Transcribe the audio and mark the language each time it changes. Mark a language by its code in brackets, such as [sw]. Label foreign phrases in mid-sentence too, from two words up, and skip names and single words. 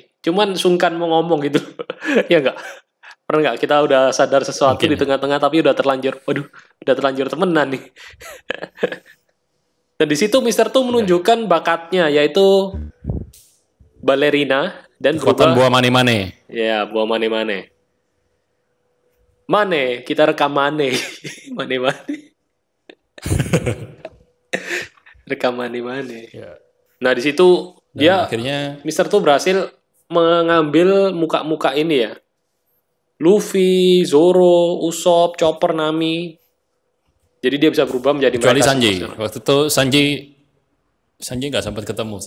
[id] Cuman sungkan mau ngomong gitu. Ya nggak? Pernah nggak kita udah sadar sesuatu Mungkin di ya. tengah-tengah tapi udah terlanjur, waduh, udah terlanjur temenan nih. Dan di situ Mister Tu menunjukkan bakatnya yaitu balerina dan Kekuatan berubah buah mane-mane. ya buah mane-mane. Mane, kita rekam mane. Mane-mane. Rekam mane-mane. Ya. Nah, di situ Dan dia akhirnya Mister Tu berhasil mengambil muka-muka ini ya. Luffy, Zoro, Usopp, Chopper, Nami. Jadi dia bisa berubah menjadi kecuali mereka Sanji. semua. Waktu itu Sanji nggak sempat ketemu sih.